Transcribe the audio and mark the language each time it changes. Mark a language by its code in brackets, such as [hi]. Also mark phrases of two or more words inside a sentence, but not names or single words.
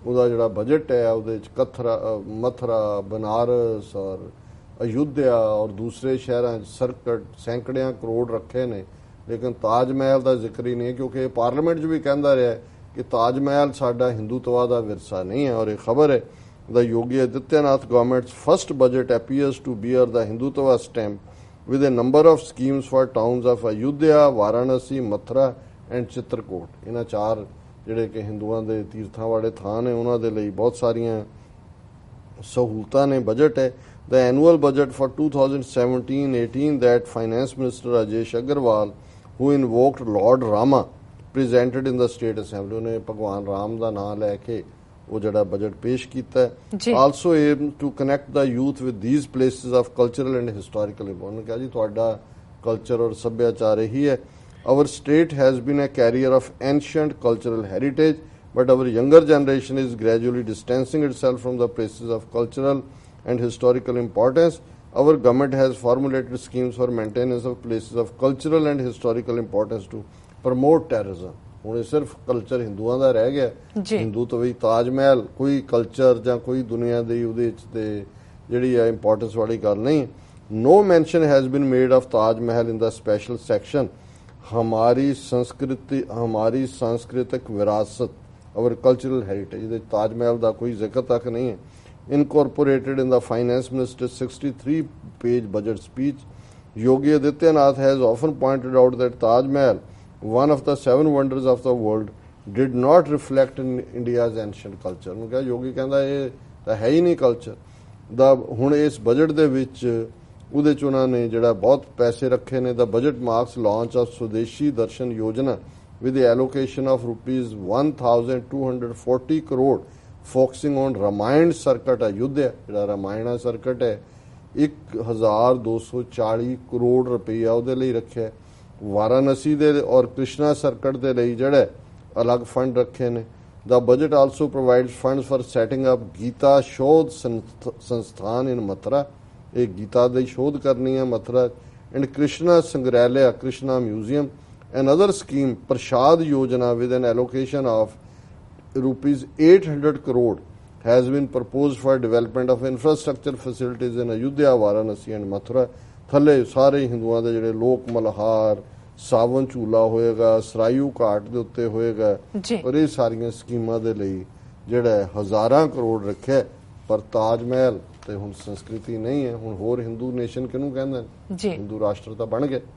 [pa] ਉਹਦਾ ਜਿਹੜਾ ਬਜਟ ਹੈ ਉਹਦੇ ਚ ਮਥੁਰਾ, ਬਨਾਰਸ ਔਰ ਅਯੁੱਧਿਆ ਔਰ ਦੂਸਰੇ ਸ਼ਹਿਰਾਂ 'ਚ ਸੈਂਕੜਿਆਂ ਕਰੋੜ ਰੱਖੇ ਨੇ ਲੇਕਿਨ ਤਾਜ ਮਹਿਲ ਦਾ ਜ਼ਿਕਰ ਹੀ ਨਹੀਂ ਕਿਉਂਕਿ ਪਾਰਲੀਮੈਂਟ 'ਚ ਵੀ ਕਹਿੰਦਾ ਰਿਹਾ ਕਿ ਤਾਜ ਮਹਿਲ ਸਾਡਾ ਹਿੰਦੂਤਵਾ ਦਾ ਵਿਰਸਾ ਨਹੀਂ ਹੈ। ਔਰ ਇਹ ਖਬਰ ਹੈ [en] the Yogi Adityanath government's first budget appears to bear the Hindutva stamp with a number of schemes for towns of Ayodhya, Varanasi, Mathura and Chitrakoot। [pa] ਇਹਨਾਂ ਚਾਰ ਜਿਹੜੇ ਕਿ ਹਿੰਦੂਆਂ ਦੇ ਤੀਰਥਾਂ ਵਾਲੇ ਥਾਂ ਨੇ ਉਹਨਾਂ ਦੇ ਲਈ ਬਹੁਤ ਸਾਰੀਆਂ ਸਹੂਲਤਾਂ ਨੇ। ਬਜਟ ਹੈ [en] the annual budget for 2017-18 that Finance Minister Rajesh Agarwal who invoked Lord Rama presented in the State Assembly। [pa] ਉਹਨੇ ਭਗਵਾਨ ਰਾਮ ਦਾ ਨਾਮ ਲੈ ਕੇ ਉਹ ਜਿਹੜਾ ਬਜਟ ਪੇਸ਼ ਕੀਤਾ ਹੈ। [en] also aim to connect the youth with these places of cultural and historical importance. [pa] ਕਿਹਾ ਜੀ ਤੁਹਾਡਾ ਕਲਚਰ ਔਰ ਸੱਭਿਆਚਾਰ ਇਹੀ ਹੈ। [en] our state has been a carrier of ancient cultural heritage but our younger generation is gradually distancing itself from the places of cultural and historical importance. Our government has formulated schemes for maintenance of places of cultural and historical importance to promote tourism। [pa] ਹੁਣ ਇਹ ਸਿਰਫ ਕਲਚਰ ਹਿੰਦੂਆਂ ਦਾ ਰਹਿ ਗਿਆ। ਹਿੰਦੂ ਤੋਂ ਵੀ ਤਾਜ ਮਹਿਲ ਕੋਈ ਕਲਚਰ ਜਾਂ ਕੋਈ ਦੁਨੀਆ ਦੀ ਉਹਦੇ ਵਿੱਚ ਤੇ ਜਿਹੜੀ ਹੈ ਇੰਪੋਰਟੈਂਸ ਵਾਲੀ ਗੱਲ ਨਹੀਂ। [en] No mention has been made of Taj Mahal in the special section [hi] हमारी सांस्कृतिक विरासत [en] our cultural heritage। [pa] ਇਹਦੇ ਤਾਜ ਮਹਿਲ ਦਾ ਕੋਈ ਜ਼ਿਕਰ ਤੱਕ ਨਹੀਂ ਹੈ। [en] Incorporated in the Finance Minister's 63-page budget speech, Yogi Adityanath has often pointed out that Taj Mahal, one of the 7 wonders of the world, did not reflect in India's ancient culture। [pa] ਉਹਨੂੰ ਕਿਹਾ ਯੋਗੀ ਕਹਿੰਦਾ ਇਹ ਤਾਂ ਹੈ ਹੀ ਨਹੀਂ ਕਲਚਰ ਦਾ। ਹੁਣ ਇਸ ਬਜਟ ਦੇ ਵਿੱਚ ਉਹਦੇ ਚ ਉਹਨਾਂ ਨੇ ਜਿਹੜਾ ਬਹੁਤ ਪੈਸੇ ਰੱਖੇ ਨੇ। [en] the budget marks launch of ਸੁਦੇਸ਼ੀ ਦਰਸ਼ਨ ਯੋਜਨਾ with the allocation of rupees 1240 crore focusing on Ramayana circuit Ayodhya। [pa] ਜਿਹੜਾ ਰਾਮਾਇਣਾ ਸਰਕਟ ਹੈ 1240 ਕਰੋੜ ਰੁਪਈਆ ਉਹਦੇ ਲਈ ਰੱਖਿਆ। ਵਾਰਾਣਸੀ ਦੇ ਔਰ ਕ੍ਰਿਸ਼ਨਾ ਸਰਕਟ ਦੇ ਲਈ ਜਿਹੜੇ ਅਲੱਗ ਫੰਡ ਰੱਖੇ ਨੇ। [en] the budget also provides funds for setting up ਗੀਤਾ ਸ਼ੋਧ ਸੰਸਥਾਨ ਇਨ ਮਥੁਰਾ। [pa] ਇਹ ਗੀਤਾ ਦੀ ਸ਼ੋਧ ਕਰਨੀ ਹੈ ਮਥੁਰਾ। ਐਂਡ ਕ੍ਰਿਸ਼ਨਾ ਸੰਗ੍ਰਹਿਲਿਆ ਕ੍ਰਿਸ਼ਨਾ ਮਿਊਜ਼ੀਅਮ। [en] Another scheme, Prashad Yojana, with an allocation of rupees 800 crore has been proposed for development of infrastructure facilities in Ayodhya, Varanasi and Mathura। [pa] ਥੱਲੇ ਸਾਰੇ ਹਿੰਦੂਆਂ ਦੇ ਜਿਹੜੇ ਲੋਕ ਮਲਹਾਰ, ਸਾਵਨ ਝੂਲਾ ਹੋਏਗਾ, ਸਰਾਇੂ ਘਾਟ ਦੇ ਉੱਤੇ ਹੋਏਗਾ ਔਰ ਇਹ ਸਾਰੀਆਂ ਸਕੀਮਾਂ ਦੇ ਲਈ ਜਿਹੜਾ ਹਜ਼ਾਰਾਂ ਕਰੋੜ ਰੱਖਿਆ। ਪਰ ਤਾਜ ਮਹਿਲ ਤੇ ਹੁਣ ਸੰਸਕ੍ਰਿਤੀ ਨਹੀਂ ਹੈ। ਹੁਣ ਹੋਰ ਹਿੰਦੂ ਨੇਸ਼ਨ ਕਿਹਨੂੰ ਕਹਿੰਦੇ ਨੇ? ਹਿੰਦੂ ਰਾਸ਼ਟਰ ਤਾਂ ਬਣ ਗਏ।